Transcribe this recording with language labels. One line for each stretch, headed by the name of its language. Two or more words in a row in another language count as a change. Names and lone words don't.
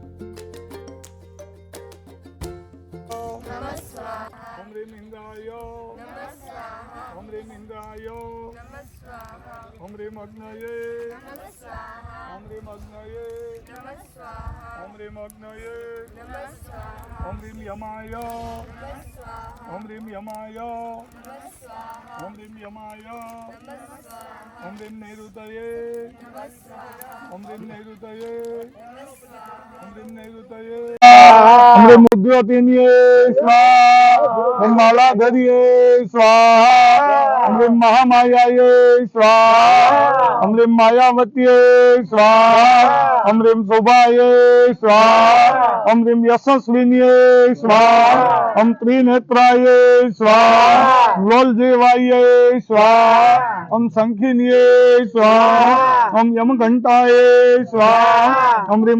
Sanskrit: ओम ह्रीं इंद्राय રીમ ઇન્દ્રાય नमः स्वाहा ઓમ રીમ અગ્નયે नमः स्वाहा ઓમ રીમ અગ્નયે नमः स्वाहा ઓમ રીમ અગ્નયે नमः स्वाहा ઓમ રીમ યમાય नमः स्वाहा ઓમ રીમ યમાય नमः स्वाहा ઓમ રીમ યમાય नमः स्वाहा ઓમ રીમ નૈઋતયે नमः स्वाहा ઓમ રીમ નૈઋતયે नमः स्वाहा ઓમ રીમ નૈઋતયે ઓમ રીમ ઉદ્યોતિન્યે સ્વાહા ઓમ માલાધર્યે સ્વાહા ઓમ રીમ મહામાયાયે સ્વાહા ઓમ રીમ માયાવત્યે સ્વાહા ઓમ રીમ શોભાયે સ્વાહા ઓમ રીમ યશસ્વિન્યે સ્વાહા ઓમ ત્રિનેત્રાય સ્વાહા લોલજીવાય સ્વાહા ઓમ શંખિન્યે સ્વાહા ઓમ યમઘંટાય સ્વાહા ઓમ રીમ